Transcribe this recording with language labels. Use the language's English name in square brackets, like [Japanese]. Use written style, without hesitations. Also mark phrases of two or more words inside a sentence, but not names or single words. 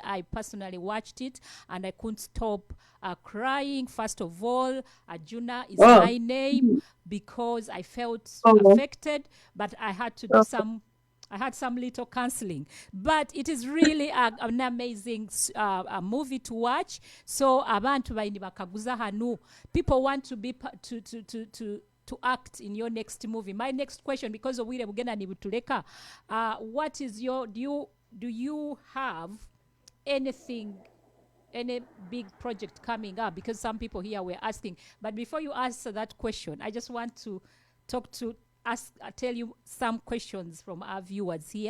[English] I personally watched it and I couldn't stop crying. First of all, Ajuna is my name, because I felt affected, but I had to do some little counseling. But it is really an amazing movie to watch. [Nyoro] So abantu baini bakaguza hanu. [English] People want to be to act in your next movie. My next question, because of Wile Bugenda Nibutuleka, what is your, do you have anything, any big project coming up? Because some people here were asking. But before you answer that question, I just want to tell you some questions from our viewers here.